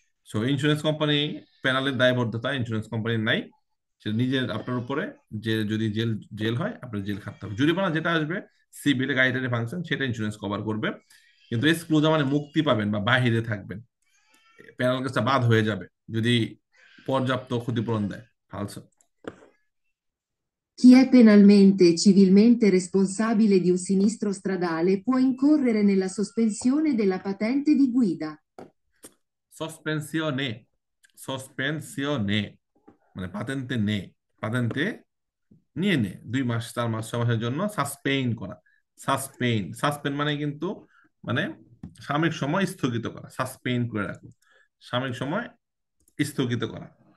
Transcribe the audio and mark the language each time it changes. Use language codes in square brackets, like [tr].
[bn] So insurance company প্যানেলের দায়বদ্ধতা insurance কোম্পানির নাই, সে নিজের আপনার উপরে, যে যদি জেল জেল হয় আপনার জেল খাটতে হবে। জরিমানা যেটা আসবে সিভিলে গাড়িটারি ফাংশন সেটা ইন্স্যুরেন্স কভার করবে, কিন্তু এক্সক্লুজা মানে মুক্তি পাবেন বা বাহিরে থাকবেন, প্যানেল কেসটা বাদ হয়ে যাবে যদি পর্যাপ্ত ক্ষতিপূরণ দেয় ফালতু। [it] Chi è penalmente e civilmente responsabile di un sinistro stradale può incorrere nella sospensione della patente di guida. [bn] সসপেনশনে, সসপেনশনে মানে পাতেন্তে নে, পাতেন্তে নিয়ে নে 2 মাস 4 মাস 6 মাসের জন্য সাসপেইন করা। সাসপেইন, সাসপেন্ড মানে কিন্তু মানে সাময়িক সময় স্থগিত করা, সাসপেইন করে রাখো, সাময়িক সময় স্থগিত করা।